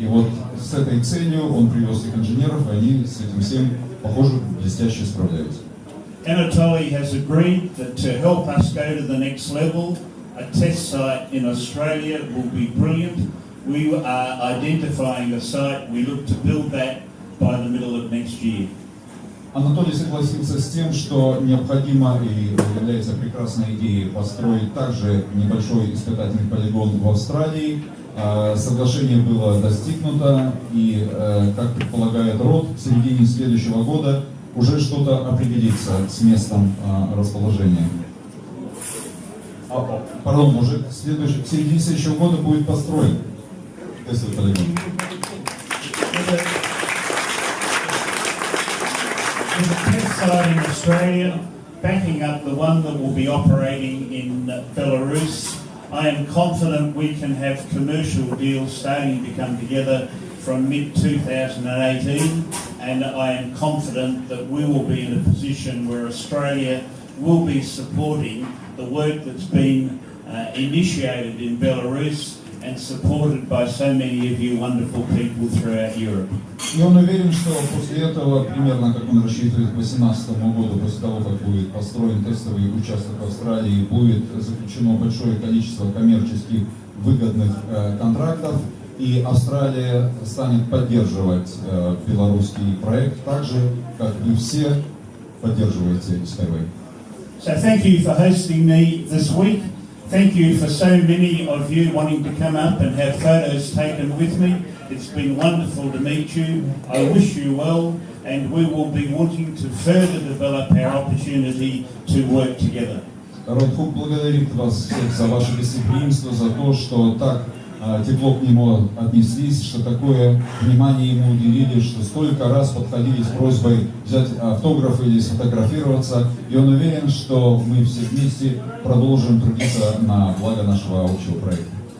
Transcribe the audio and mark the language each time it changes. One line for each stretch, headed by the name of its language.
Russian: И вот с этой целью он привез их инженеров, и они с этим всем, похоже, блестяще справляются.
English: Anatoly has agreed that to help us go to the next level, a test site in Australia will be brilliant. We are identifying a site. We look to build that by the middle of next year.
Russian: Анатолий согласился с тем, что необходимо и является прекрасной идеей построить также небольшой испытательный полигон в Австралии. Соглашение было достигнуто, и, как предполагает Рот, в середине следующего года уже что-то определится с местом расположения. Пардон, уже в середине следующего года будет построен тестовый полигон.
English: There's a test site in Australia, backing up the one that will be operating in Belarus. I am confident we can have commercial deals starting to come together from mid-2018, and I am confident that we will be in a position where Australia will be supporting the work that's been initiated in Belarus and supported by so many of you wonderful people throughout Europe.
Russian: И он уверен, что после этого, примерно как он рассчитывает к 2018 году, после того, как будет построен тестовый участок в Австралии, будет заключено большое количество коммерческих выгодных контрактов, и Австралия станет поддерживать белорусский проект так же, как вы все поддерживаете SkyWay.
English: So thank you for hosting me this week. Thank you for so many of you wanting to come up and have photos taken with me. It's been wonderful to meet you. I wish you well, and we will be wanting to further develop our opportunity to work together.
Russian: Род Хук благодарит вас всех за ваше гостеприимство, за то, что так тепло к нему отнеслись, что такое внимание ему уделили, что столько раз подходили с просьбой взять автограф или сфотографироваться. И он уверен, что мы все вместе продолжим трудиться на благо нашего общего проекта.